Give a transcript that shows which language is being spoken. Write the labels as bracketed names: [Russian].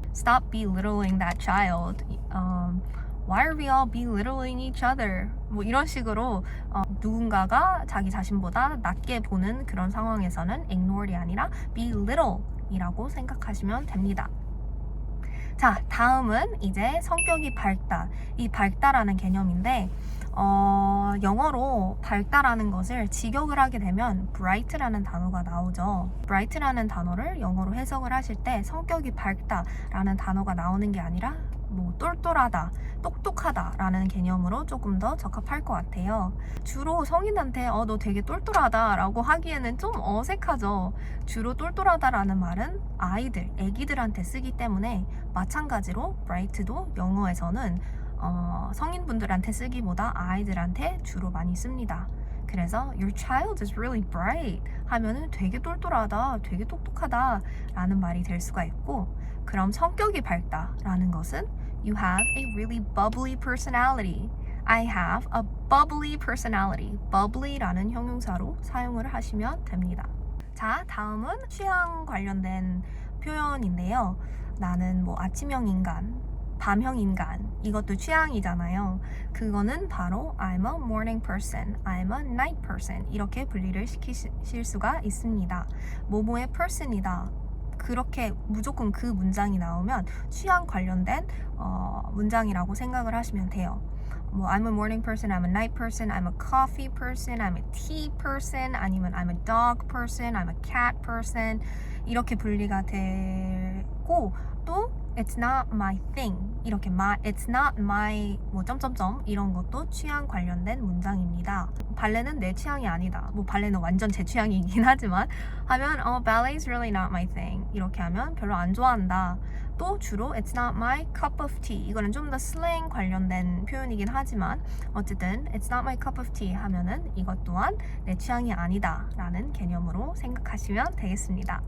[English] Stop belittling that child. Why are we all belittling each other? [Korean] 뭐 이런 식으로 누군가가 자기 자신보다 낮게 보는 그런 상황에서는 ignore이 아니라 belittle이라고 생각하시면 됩니다. 자, 다음은 이제 성격이 밝다. 이 밝다라는 개념인데 영어로 밝다라는 것을 직역을 하게 되면 bright라는 단어가 나오죠. bright라는 단어를 영어로 해석을 하실 때 성격이 밝다라는 단어가 나오는 게 아니라 똘똘하다, 똑똑하다라는 개념으로 조금 더 적합할 것 같아요. 주로 성인한테 너 되게 똘똘하다라고 하기에는 좀 어색하죠. 주로 똘똘하다라는 말은 애기들한테 쓰기 때문에 마찬가지로 bright도 영어에서는 성인분들한테 쓰기보다 아이들한테 주로 많이 씁니다. 그래서 [English] your child is really bright [Korean] 하면은 되게 똘똘하다, 되게 똑똑하다 라는 말이 될 수가 있고, 그럼 성격이 밝다 라는 것은 [English] you have a really bubbly personality. I have a bubbly personality. [Korean] bubbly라는 형용사로 사용을 하시면 됩니다. 자, 다음은 취향 관련된 표현인데요. 나는 아침형 인간, 밤형 인간, 이것도 취향이잖아요. 그거는 바로 [English] I'm a morning person, I'm a night person [Korean] 이렇게 분리를 시키실 수가 있습니다. 뭐뭐의 person이다. 그렇게 무조건 그 문장이 나오면 취향 관련된 문장이라고 생각을 하시면 돼요. [English] I'm a morning person, I'm a night person, I'm a coffee person, I'm a tea person, 아니면 I'm a dog person, I'm a cat person [Korean] 이렇게 분리가 되고, 또 [English] It's not my thing 이렇게 It's not my 점점점 [Korean] 이런 것도 취향 관련된 문장입니다. 발레는 내 취향이 아니다. 발레는 완전 제 취향이긴 하지만 하면 [English] ballet is really not my thing [Korean] 이렇게 하면 별로 안 좋아한다. 또 주로 [English] It's not my cup of tea [Korean] 이거는 좀 더 슬랭 관련된 표현이긴 하지만 어쨌든 It's not my cup of tea 하면은 이것 또한 내 취향이 아니다 라는 개념으로 생각하시면 되겠습니다.